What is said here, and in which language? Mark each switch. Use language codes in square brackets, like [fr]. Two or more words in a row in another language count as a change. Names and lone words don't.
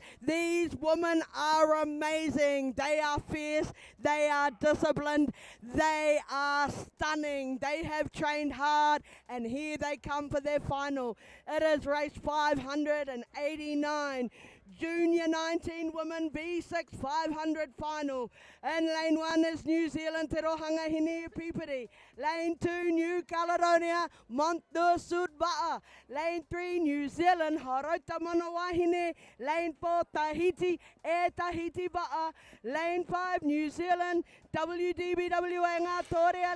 [en] These women are amazing. They are fierce, they are disciplined, they are stunning. They have trained hard, and here they come for their final. It is race 589. Junior 19 women V6 500 final. And lane 1 is New Zealand, Te Rohanga Hine Pipiri. Lane 2, New Caledonia, Monto Sudba'a. Lane 3, New Zealand, Haroita Manawahine. Lane 4, Tahiti, E Tahiti Ba'a. Lane 5, New Zealand, WDBWA Ngātorea.